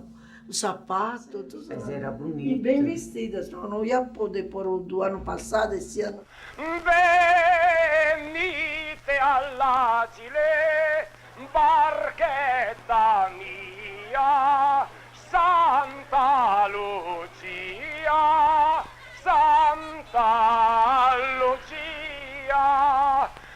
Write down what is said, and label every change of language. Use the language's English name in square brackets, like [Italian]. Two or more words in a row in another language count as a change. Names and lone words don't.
[Portuguese] O sapato, tudo. Mas era bonito. E bem vestida, senão não ia poder pôr o do ano passado, esse ano. [Italian] Venite all'agile, barchetta mia, Santa Lucia, Santa Lucia.